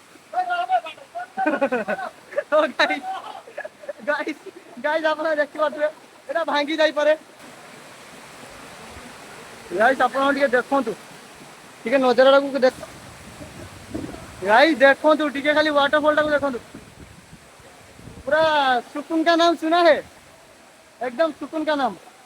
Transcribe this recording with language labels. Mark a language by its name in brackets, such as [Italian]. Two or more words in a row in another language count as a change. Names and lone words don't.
[Odia] ଗାଇସ୍ ଆପଣ ଦେଖିପାରୁଥିବେ ଏଇଟା ଭାଙ୍ଗି ଯାଇପାରେ। ଗାଇସ୍ ଆପଣ ଟିକେ ଦେଖନ୍ତୁ, ଟିକେ ନଜରଟାକୁ ଦେଖ। ଗାଇସ୍ ଦେଖନ୍ତୁ ଟିକେ ଖାଲି ୱାଟରଫଲ ଟାକୁ ଦେଖନ୍ତୁ, [Hindi] पूरा सुकून का नाम सुना है, एकदम सुकून का नाम।